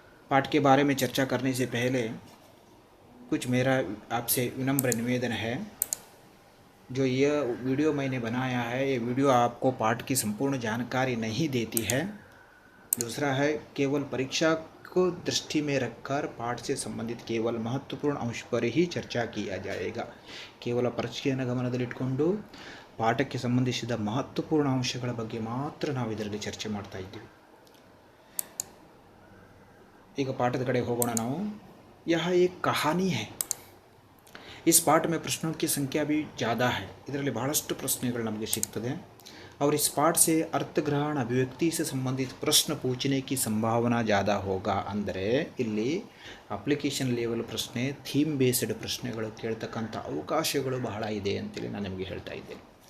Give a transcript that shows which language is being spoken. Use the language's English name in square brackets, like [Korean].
[Hindi] पाठ के बारे में चर्चा करने से पहले कुछ मेरा आपसे विनम्र निवेदन है। जो यह वीडियो मैंने बनाया है, ये वीडियो आपको पाठ की संपूर्ण जानकारी नहीं देती है। दूसरा है, केवल परीक्षा को दृष्टि में रखकर पाठ से संबंधित केवल महत्वपूर्ण अंश पर ही चर्चा किया जाएगा। [Kannada] ಕೇವಲ ಪರೀಕ್ಷೆಯನ್ನು ಗಮನದಲ್ಲಿಟ್ಟುಕೊಂಡು ಪಾಠಕ್ಕೆ ಸಂಬಂಧಿಸಿದ ಮಹತ್ವಪೂರ್ಣ ಅಂಶಗಳ ಬಗ್ಗೆ ಮಾತ್ರ ನಾವು ಇದರಲ್ಲಿ ಚರ್ಚೆ ಮಾಡ್ತಾ ಇದ್ದೀವಿ। ಈಗ ಪಾಠದ ಕಡೆ ಹೋಗೋಣ ನಾವು। [Hindi] यह एक कहानी है। इस पाठ में प्रश्नों की संख्या भी ज़्यादा है। [Kannada] ಇದರಲ್ಲಿ ಬಹಳಷ್ಟು ಪ್ರಶ್ನೆಗಳು ನಮಗೆ ಸಿಗ್ತದೆ [Hindi] और इस पाठ से अर्थग्रहण अभिव्यक्ति से संबंधित प्रश्न पूछने की संभावना ज़्यादा होगा। [Kannada] ಅಂದರೆ ಇಲ್ಲಿ ಅಪ್ಲಿಕೇಶನ್ ಲೆವೆಲ್ ಪ್ರಶ್ನೆ, ಥೀಮ್ ಬೇಸ್ಡ್ ಪ್ರಶ್ನೆಗಳು ಕೇಳ್ತಕ್ಕಂಥ ಅವಕಾಶಗಳು ಬಹಳ ಇದೆ ಅಂತೇಳಿ ನಾನು ನಿಮಗೆ ಹೇಳ್ತಾ ಇದ್ದೇನೆ।